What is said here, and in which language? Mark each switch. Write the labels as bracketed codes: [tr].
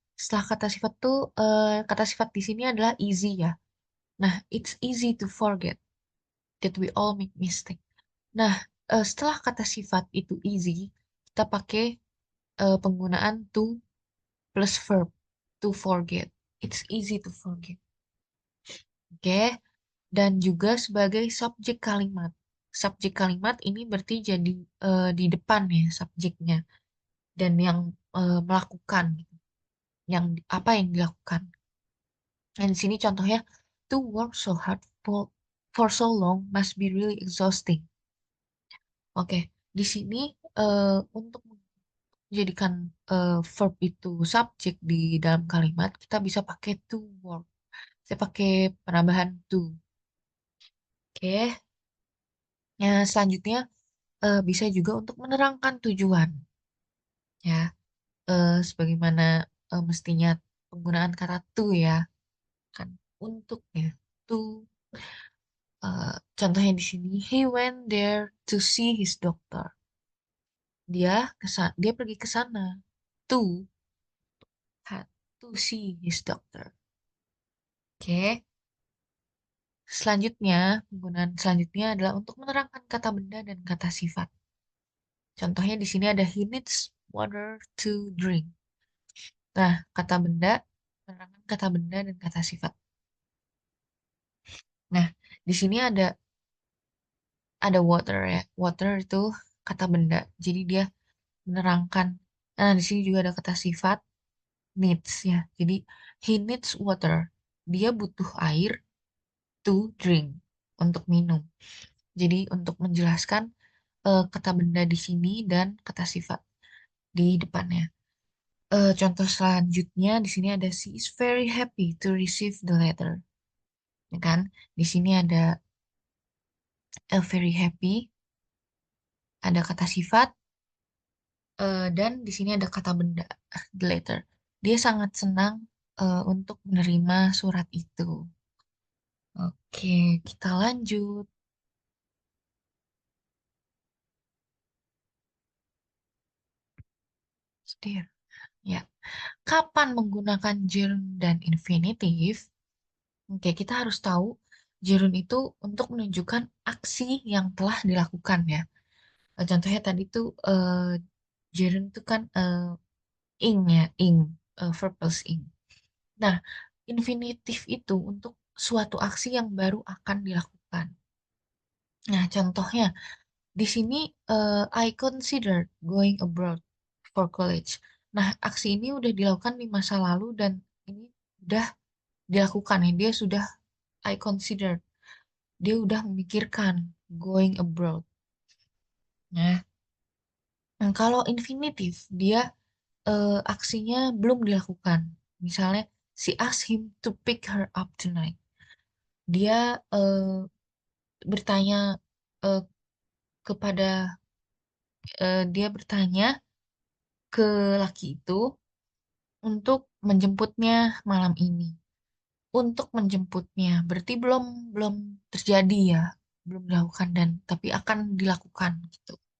[id] Setelah kata sifat tuh, kata sifat di sini adalah easy ya. [en] Nah, it's easy to forget that we all make mistake. [id] Nah, setelah kata sifat itu easy, kita pakai penggunaan to plus verb, to forget. [en] It's easy to forget. [id] Oke, dan juga sebagai subjek kalimat. Subjek kalimat ini berarti jadi di depan ya subjeknya dan yang melakukan gitu. Yang apa yang dilakukan. Dan di sini contohnya [en] to work so hard for so long must be really exhausting. [id] Oke, di sini untuk menjadikan verb itu subjek di dalam kalimat, kita bisa pakai to work. Saya pakai penambahan to. Oke, ya selanjutnya bisa juga untuk menerangkan tujuan, ya, sebagaimana mestinya penggunaan kata to ya, kan untuknya to. Contohnya di sini, [en] he went there to see his doctor. [id] Dia pergi ke sana [en] to had to see his doctor. [id] Oke. Selanjutnya, penggunaan selanjutnya adalah untuk menerangkan kata benda dan kata sifat. Contohnya di sini ada [en] he needs water to drink. [id] Nah, kata benda, menerangkan kata benda dan kata sifat. Nah, di sini ada water ya. Water itu kata benda. Jadi dia menerangkan. Nah, di sini juga ada kata sifat needs ya. Jadi he needs water. Dia butuh air [en] to drink [id] untuk minum. Jadi untuk menjelaskan kata benda di sini dan kata sifat di depannya. Contoh selanjutnya di sini ada [en] she is very happy to receive the letter. [id] Ya kan? Di sini ada very happy, ada kata sifat dan di sini ada kata benda the letter. Dia sangat senang untuk menerima surat itu. Oke, kita lanjut. Setir. Ya, kapan menggunakan gerund dan infinitif? Oke, kita harus tahu gerund itu untuk menunjukkan aksi yang telah dilakukan ya. Contohnya tadi tuh gerund itu kan ing ya, ing, verb plus ing. Nah, infinitif itu untuk suatu aksi yang baru akan dilakukan. Nah, contohnya di sini [en] I considered going abroad for college. [id] Nah, aksi ini udah dilakukan di masa lalu dan ini udah dilakukan ya. Dia sudah [en] I considered. [id] Dia udah memikirkan [en] going abroad. [id] Nah, kalau infinitif dia aksinya belum dilakukan. [en] Misalnya, she asked him to pick her up tonight. [id] Dia bertanya eh, kepada dia bertanya ke laki itu untuk menjemputnya malam ini. Untuk menjemputnya berarti belum belum terjadi ya, belum dilakukan dan tapi akan dilakukan gitu.